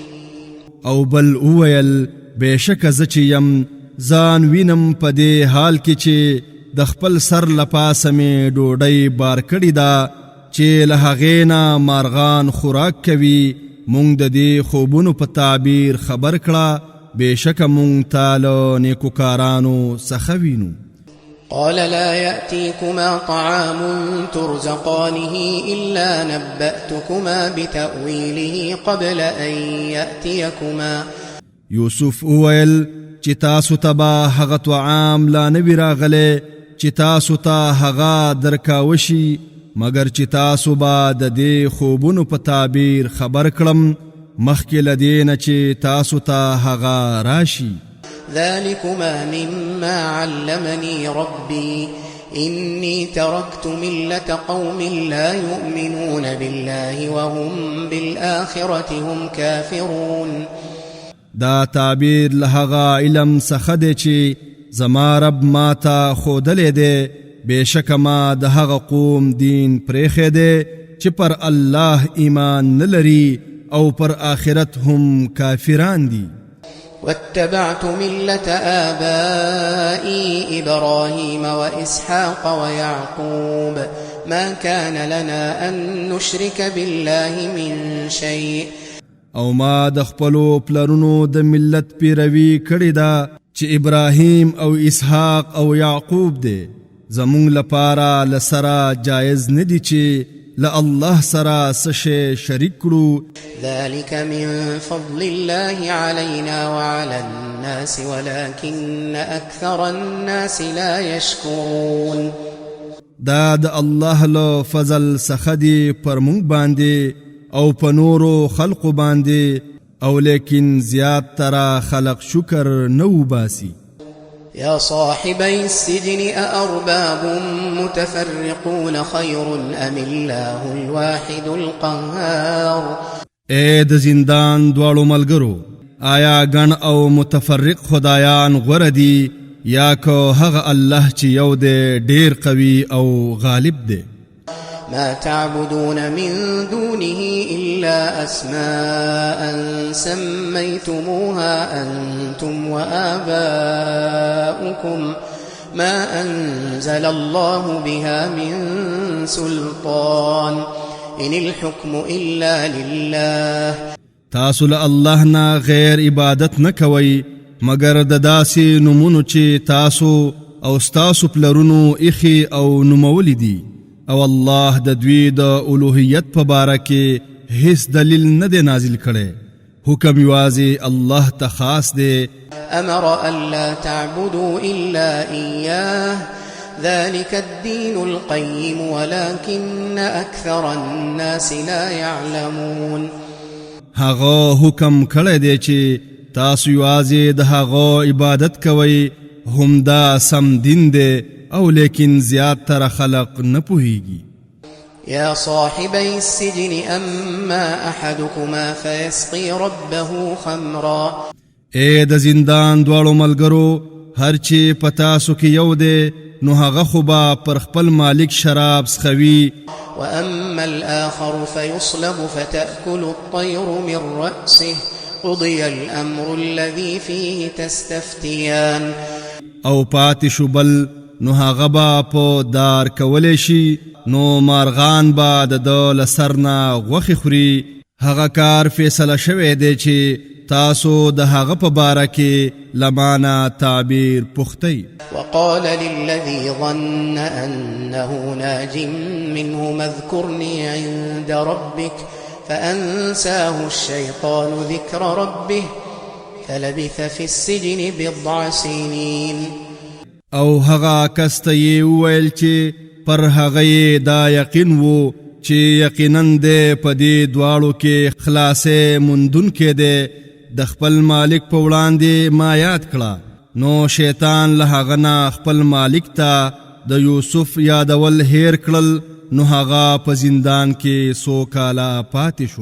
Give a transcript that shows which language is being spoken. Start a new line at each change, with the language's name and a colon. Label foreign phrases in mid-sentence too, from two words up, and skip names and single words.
Pashto: او بل اویل بېشکه زه چې یم ځان وینم په دې حال کې چې د خپل سر لپاسه مې ډوډۍ بار کړې ده چې له هغې نه مارغان خوراک کوي مونږ د دې خوبونو په تعبیر خبر کړه بېشکه مونږ ته له نیکوکارانو څخه وینو.
Arabic: قال لا يأتيكما طعام ترزقانه إلا نبأتكما بتأويله قبل أن يأتيكما.
Pashto: یوسف اویل چې تاسو ته به هغه طعام لا نوي راغلی چې تاسو ته هغه درکاوه شي مګر چې تاسو به د دې خوبونو په تعبیر خبر کړم مخکې له دې نه چې تاسو ته هغه راشي.
Arabic: ذلكما مما علمني ربي إني تركت ملة قوم لا يؤمنون بالله وهم بالآخرة هم كافرون.
Pashto: دا تعبیر له هغه علم څخه دی چې زما رب ما ته ښودلی دی بېشکه ما د هغه قوم دین پرېښی دی چې پر الله ایمان نه لري او پر آخرت هم کافران دي.
Arabic: واتبعت ملة آبائي إبراهيم وإسحاق ويعقوب ما كان لنا أن نشرك بالله من شيء.
Pashto: او ما د خپلو پلرونو د ملت پیروي کړې ده چې ابراهیم او اسحاق او یعقوب دی زمونږ لپاره لسره جایز نه دي چې له الله سره څه شی شریک کړو.
Arabic: ذلك من فضل الله علينا وعلى الناس ولكن أكثر الناس لا يشكرون.
Pashto: دا د الله له فضل څخه دی پر مونږ باندې او په نورو خلقو باندې او لیکن زیات ترا خلق شکر نو باسي.
Arabic: يا صاحبي السجن أأرباب متفرقون خير أم الله الواحد القهار.
Pashto: اے د زندان دواړو ملګرو آیا ګڼ او متفرق خدایان غوره دي یا که هغه الله چې یو دی ډیر قوي او غالب دی.
Arabic: ما تعبدون من دونه إلا أسماء سميتموها أنتم وآباؤكم ما أنزل الله بها من سلطان إن الحكم إلا لله.
Pashto: تاسو له الله نه غیر عبادت نه کوئ مگر د داسې نومونو چې تاسو او ستاسو پلرونو ایخي او نومولی دي او الله د دوی د الوهیت په باره کې هیڅ دلیل نه دی نازل کړی حکم یوازې الله ته خاص دی.
Arabic: أمر ألا تعبدوا إلا إياه ذلك الدين القيم ولكن أكثر الناس لا يعلمون.
Pashto: هغه حکم کړی دی چې تاسو یوازې د هغه عبادت کوئ هم دا سم دین دی او لیکن زیاتره خلق نه پوهیږي.
Arabic: يا صاحبي السجن أما أحدكما فيسقي ربه خمرا.
Pashto: اے د زندان دواړو ملګرو هر چې پتا سو کې یو دی نو هغه خو به پر خپل مالک شراب څښوي.
Arabic: وأما الآخر فيصلب فتأكل الطير من رأسه قضي الأمر الذي فيه تستفتيان.
Pashto: او پاتې شو بل نو هغه به په دار کولی شي نو مارغان به د ده له سر نه غوښې خوري. هغه کار فیصله شوی دی چې تاسو د هغه په باره کې له مانه تعبیر پوښتئ.
Arabic: وقال للذي ظن أنه ناج منهما اذكرني عند ربك فأنساه الشيطان ذكر ربه فلبث في السجن بضع سنين.
Pashto: او هغه کس ته یې وویل چې پر هغه یې دا یقین و چې یقینا دی په دې دواړو کې خلاصې موندونکی دی د خپل مالک په وړاندې ما یاد کړه نو شیطان له هغه نه خپل مالک ته د یوسف یادول هیر کړل نو هغه په زندان کې څو کاله پاتې شو.